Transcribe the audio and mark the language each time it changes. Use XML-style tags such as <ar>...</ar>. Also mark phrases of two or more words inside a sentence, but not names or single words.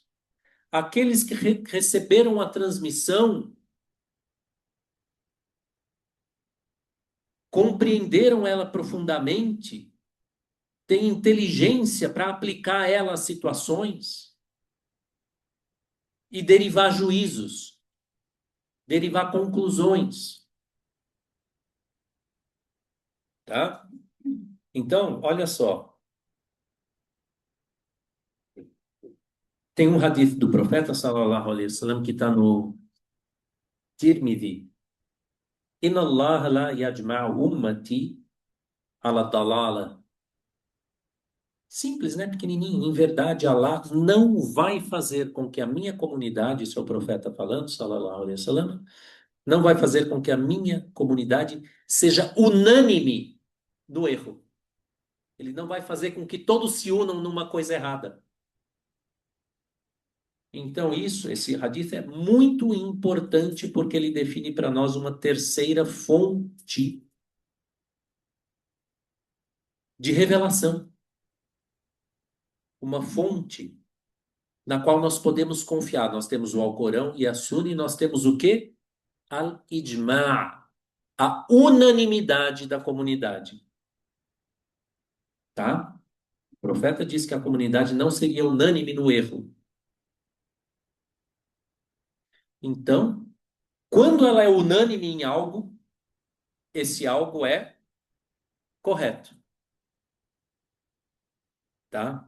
<pt>Aqueles que receberam a transmissão compreenderam ela profundamente, têm inteligência para aplicar ela às situações e derivar juízos, derivar conclusões, tá? Então, olha só, tem um hadith do profeta</pt> <ar>صلى الله عليه وسلم</ar> <pt>que está no Tirmidhi.</pt> <ar>إن الله لا يجمع أمتي على ضلالة.</ar> <pt>Simples, né? Pequenininho. Em verdade, Allah não vai fazer com que a minha comunidade, isso é o profeta falando,</pt> <ar>صلى الله عليه وسلم,</ar> <pt>não vai fazer com que a minha comunidade seja unânime no erro. Ele não vai fazer com que todos se unam numa coisa errada. Então, esse hadith é muito importante porque ele define para nós uma terceira fonte de revelação, uma fonte na qual nós podemos confiar. Nós temos o Alcorão e a Sunna e nós temos o quê? Al-Ijma', a unanimidade da comunidade, tá? O profeta disse que a comunidade não seria unânime no erro. Então, quando ela é unânime em algo, esse algo é correto, tá?</pt>